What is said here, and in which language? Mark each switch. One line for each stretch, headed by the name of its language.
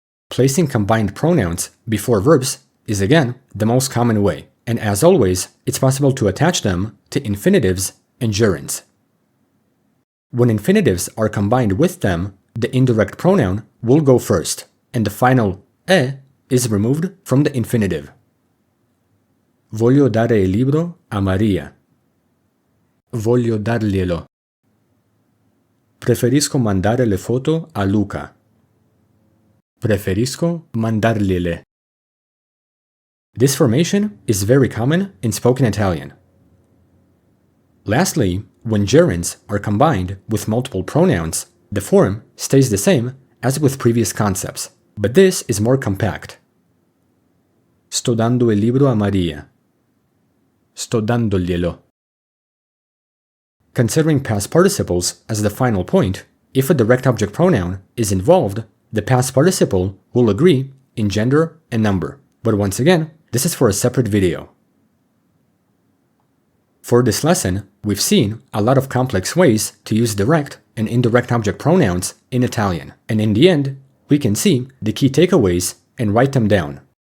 English: Placing combined pronouns before verbs is again the most common way, and as always, it's possible to attach them to infinitives and gerunds. When infinitives are combined with them, the indirect pronoun will go first, and the final e is removed from the infinitive.
Italian: Voglio dare il libro a Maria. Voglio darglielo. Preferisco mandare le foto a Luca. Preferisco mandargliele.
English: This formation is very common in spoken Italian. Lastly, when gerunds are combined with multiple pronouns, the form stays the same as with previous concepts, but this is more compact.
Italian: Sto dando il libro a Maria. Sto dandoglielo.
English: Considering past participles as the final point, if a direct object pronoun is involved, the past participle will agree in gender and number. But once again, this is for a separate video. For this lesson, we've seen a lot of complex ways to use direct and indirect object pronouns in Italian, and in the end, we can see the key takeaways and write them down.